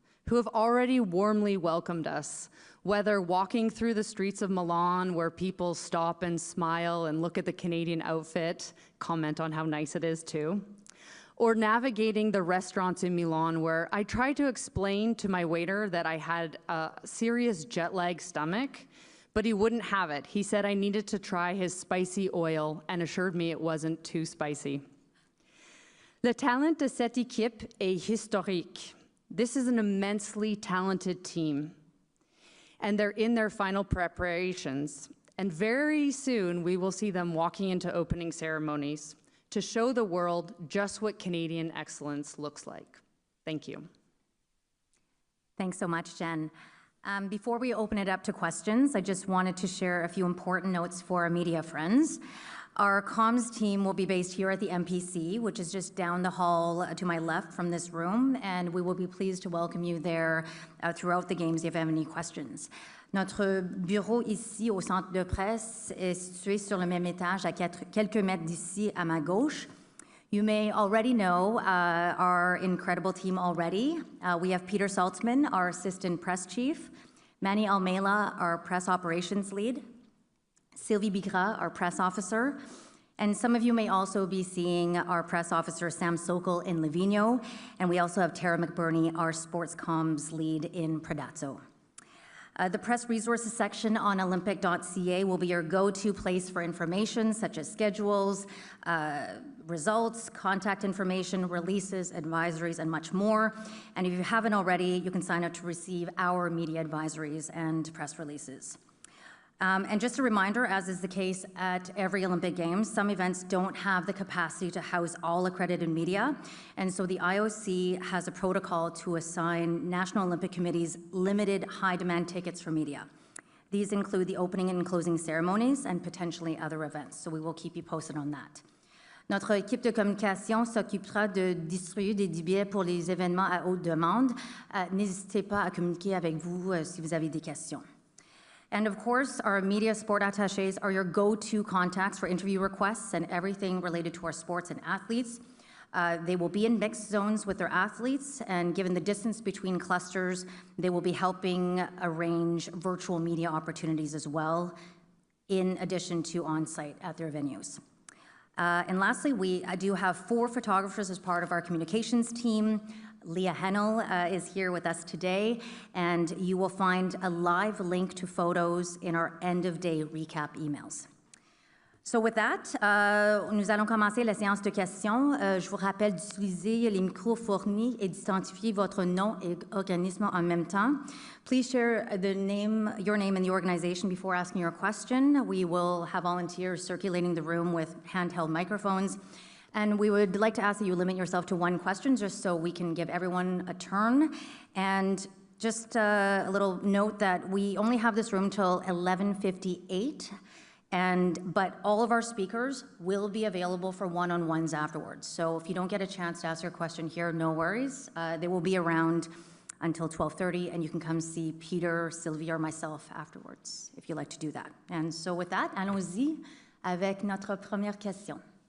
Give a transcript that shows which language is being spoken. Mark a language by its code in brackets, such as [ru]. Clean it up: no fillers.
[en] who have already warmly welcomed us, whether walking through the streets of Milan where people stop and smile and look at the Canadian outfit, comment on how nice it is too, or navigating the restaurants in Milan where I tried to explain to my waiter that I had a serious jet lag stomach, but he wouldn't have it. He said I needed to try his spicy oil and assured me it wasn't too spicy. [fr] Le talent de cette équipe est historique. [en] This is an immensely talented team, and they're in their final preparations. And very soon, we will see them walking into opening ceremonies to show the world just what Canadian excellence looks like. Thank you. Thanks so much, Jen. Before we open it up to questions, I just wanted to share a few important notes for our media friends. Our comms team will be based here at the MPC, which is just down the hall to my left from this room, and we will be pleased to welcome you there throughout the games if you have any questions. [fr] Notre bureau ici au centre de presse est situé sur le même étage à quelques mètres d'ici à ma gauche. [en] You may already know our incredible team already. We have Peter Saltzman, our assistant press chief, Manny Almela, our press operations lead, Sylvie Bigra, our press officer, and some of you may also be seeing our press officer, Sam Sokol, in Livigno, and we also have Tara McBurney, our sports comms lead in Predazzo. The press resources section on Olympic.ca will be your go-to place for information such as schedules, results, contact information, releases, advisories, and much more. And if you haven't already, you can sign up to receive our media advisories and press releases. And just a reminder, as is the case at every Olympic Games, some events don't have the capacity to house all accredited media, and so the IOC has a protocol to assign National Olympic Committee's limited high-demand tickets for media. These include the opening and closing ceremonies and potentially other events, so we will keep you posted on that. [fr] Notre équipe de communication s'occupera de distribuer des billets pour les événements à haute demande. N'hésitez pas à communiquer avec vous si vous avez des questions. [en] And of course, our media sport attachés are your go-to contacts for interview requests and everything related to our sports and athletes. They will be in mixed zones with their athletes, and given the distance between clusters, they will be helping arrange virtual media opportunities as well, in addition to on-site at their venues. And lastly, I do have 4 photographers as part of our communications team. Leah Hennel is here with us today, and you will find a live link to photos in our end-of-day recap emails. So with that, [fr] nous allons commencer la séance de questions. Je vous rappelle d'utiliser les micros fournis et d'identifier votre nom et organisme en même temps. [en] Please share your name and the organization before asking your question. We will have volunteers circulating the room with handheld microphones. And we would like to ask that you limit yourself to 1 question just so we can give everyone a turn. And just a little note that we only have this room till 11:58, but all of our speakers will be available for one-on-ones afterwards. So if you don't get a chance to ask your question here, no worries. They will be around until 12:30, and you can come see Peter, Sylvie, or myself afterwards if you'd like to do that. And so with that, [fr] allons-y avec notre première question.